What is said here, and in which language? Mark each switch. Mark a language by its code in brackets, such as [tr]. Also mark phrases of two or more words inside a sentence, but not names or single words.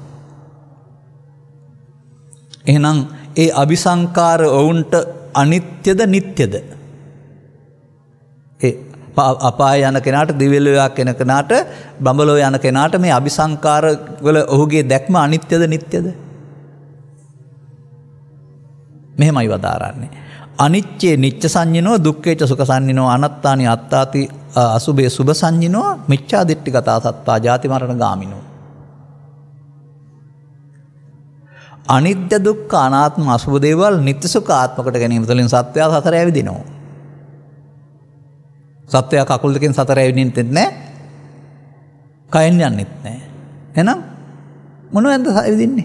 [si] එහෙනම් ඒ අபிසංකාර ඔවුන්ට අනිත්‍යද නිට්ටයද? ඒ අපාය යන කෙනාට, දිව්‍ය ලෝකයක් යන කෙනාට, බඹලෝ යන කෙනාට මේ අபிසංකාර වල ඔහුගේ දැක්ම අනිත්‍යද නිට්ටයද? මෙහෙමයි වදාරන්නේ. [pi] අනිච්චේ නිච්ච සංඤිනෝ, දුක්ඛේච සුඛ සංඤිනෝ, අනත්තානි අත්තාති අසුභේ සුභ සංඤිනෝ, මිච්ඡා දිට්ඨිගතා සත්තා ජාති මරණ ගාමිනෝ. [si] අනිත්‍ය දුක්ඛ අනාත්ම අසුභ දේවල් නිත්‍ය සුඛ ආත්මකට ගැනීම තුළින් සත්‍යය සතර ඇවිදිනවා. සත්‍යය කකුල් දෙකෙන් සතර ඇවිදින්නෙත් නැහැ. කයෙන් යන්නෙත් නැහැ. එහෙනම් මොනවෙන්ද ඇවිදින්නේ?